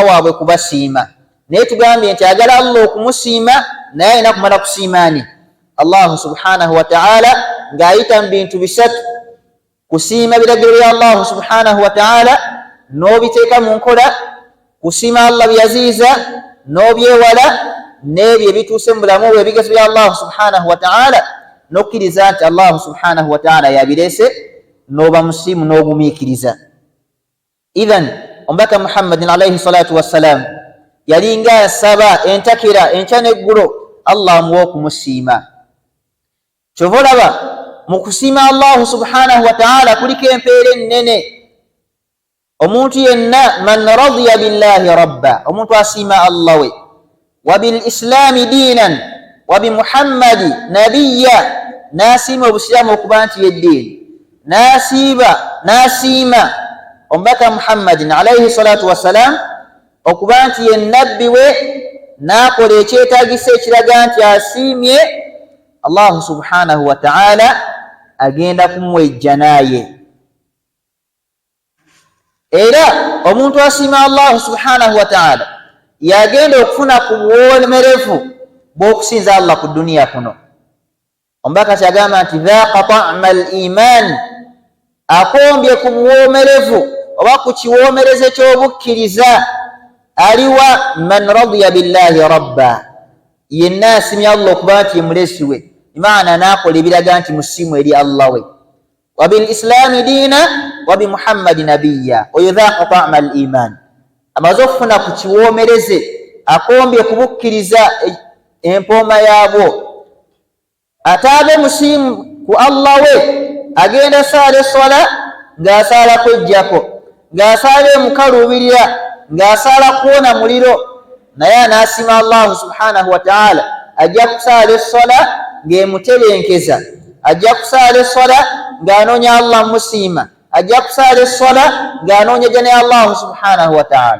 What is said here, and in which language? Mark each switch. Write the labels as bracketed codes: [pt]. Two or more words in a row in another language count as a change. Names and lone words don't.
[lg] waabwe kubasiima, naye tugambye nti agala Allah okumusiima naye alina kumala kusiimaani Allah [ar] subhanahu wa ta'ala [lg] ng'ayita mu bintu bisatu: kusiima biragiro bya Allah [ar] subhanahu wa ta'ala [lg] n'obiteeka mu nkola, kusiima Allah byaziiza n'obyewala, n'ebyo ebituuse mu bulamu bwe ebigezo bya Allah [ar] subhanahu wa ta'ala, [lg] n'okkiriza nti Allah [ar] subhanahu wa ta'ala [lg] yabireese, n'oba musiimu n'ogumiikiriza. Idhan omubaka Muhammadin [ar] alayhi salatu wassalam [lg] yalinga asaba entakira enkya n'eggulo Allah amuwe okumusiima. Kyova olaba mu kusiima Allah [ar] subhanahu wa ta'ala [lg] kuliko empeera ennene. Omuntu yenna [ar] man radiya billahi rabba, [lg] omuntu asiima Allah we, [ar] wa bil islami diinan, wa bi Muhammadi nabiyya, [lg] n'asiima obusiraamu okuba nti yeddiini, n'asiima omubaka Muhammadin [ar] alayhi salatu wassalam [lg] okuba nti ye nabbi we, n'akola ekyetaagisa ekiraga nti asiimye Allah [ar] subhanahu wa ta'ala, [lg] agenda kumwejja naye. Era omuntu asiima Allah [ar] subhanahu wa ta'ala [lg] yagenda okufuna ku buwomerevu bw'okusinza Allah ku duniya kuno. Omubaka kyagamba nti [ar] dhaaqa ta'ma al-iman, [lg] akombye ku buwomerevu oba ku kiwomereze ky'obukkiriza aliwa [ar] man radiya billahi rabba, [lg] yenna asimya Allah okuba nti ye mulesi we, imaana n'akola ebiraga nti musiimu eri Allah we. [ar] Wa bil islami diina wa bi Muhammadi nabiyya, [lg] oyo [ar] dhaaqa ta'ma al-iman, [lg] amaze okufuna ku kiwomereze, akombye kubukkiriza empooma yaabwo, ate abe musiimu ku Allah we agenda saala eswala ng'asaala kwejjako ng'asaala emukaluubirira ng'asaala kuwona muliro naye anaasima Allahu [ar] subhanahu wa ta'ala [lg] ajja kusaala eswala ng'emutebenkeza ajja kusaala eswala ng'anoonya Allah musiima ajja kusaala eswala ng'anoonya jane Allahu [ar] subhanahu wa ta'ala.